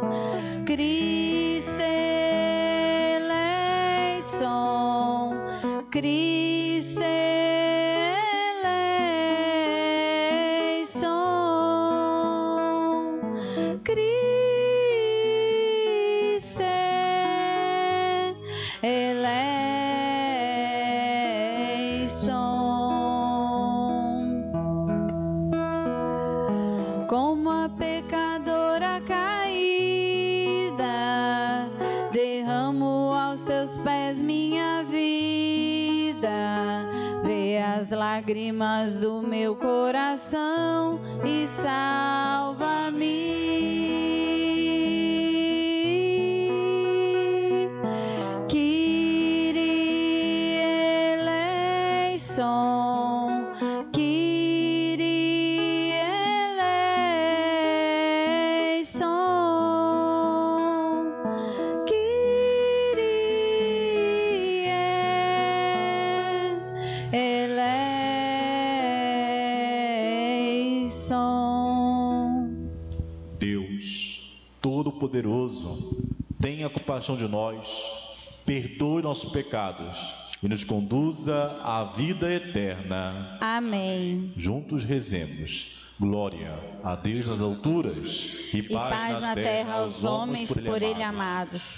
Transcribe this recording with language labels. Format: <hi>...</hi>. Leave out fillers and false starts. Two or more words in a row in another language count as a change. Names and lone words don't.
<el>Cristo eleison, Cristo eleison, Cristo eleison.</el> <pt>Como a pecadora caída, derramo aos teus pés minha vida. Vê as lágrimas do meu coração e salva-me.</pt> <el>Kyrie eleison, Kyrie eleison, Kyrie eleison.</el> <pt>Deus Todo-Poderoso, tenha compaixão de nós, perdoe nossos pecados e nos conduza à vida eterna. Amém. Juntos rezemos. Glória a Deus nas alturas E paz na terra aos homens por Ele amados.</pt>